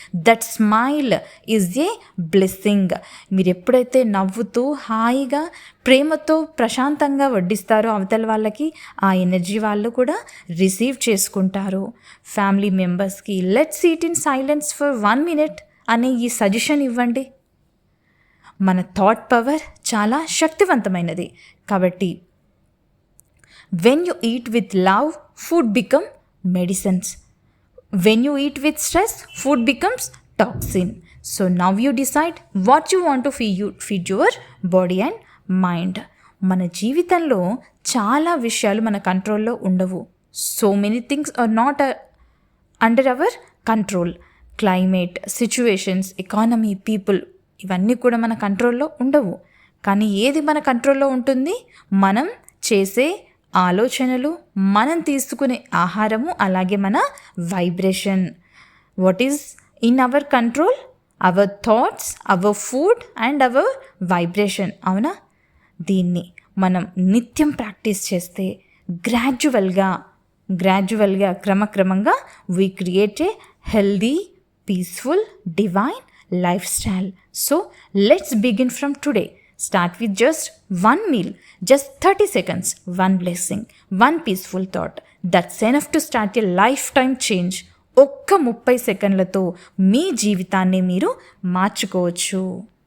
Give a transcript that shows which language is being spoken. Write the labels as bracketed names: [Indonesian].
[English] That smile is a blessing. [Telugu] మీరు ఎప్పుడైతే నవ్వుతూ హాయిగా ప్రేమతో ప్రశాంతంగా వడ్డిస్తారో అవతల వాళ్ళకి, ఆ ఎనర్జీ వాళ్ళు కూడా రిసీవ్ చేసుకుంటారు. ఫ్యామిలీ మెంబర్స్కి [English] let's eat in silence for 1 minute [Telugu] అనే ఈ సజెషన్ ఇవ్వండి. మన థాట్ పవర్ చాలా శక్తివంతమైనది. కాబట్టి [English] when you eat with love, food become medicines. When you eat with stress, food becomes toxin. So now you decide what you want to feed your body and mind. [Telugu] మన జీవితంలో చాలా విషయాలు మన కంట్రోల్లో ఉండవు. [English] So many things are not under our control. [Telugu] Climate, situations, economy, people, ఇవన్నీ కూడా మన కంట్రోల్లో ఉండవు. కానీ ఏది మన కంట్రోల్లో ఉంటుంది? మనం చేసే ఆలోచనలు, మనం తీసుకునే ఆహారము, అలాగే మన vibration. [English] What is in our control? Our thoughts, our food and our vibration. [Telugu] అవునా? దీన్ని మనం నిత్యం ప్రాక్టీస్ చేస్తే గ్రాడ్యువల్గా క్రమక్రమంగా [English] We create a healthy, peaceful, divine lifestyle. So let's begin from today. Start with just one meal, just 30 seconds, one blessing, one peaceful thought. That's enough to start a lifetime change. [Telugu] ఒక్క 30 సెకండ్లతో మీ జీవితాన్ని మీరు మార్చుకోవచ్చు.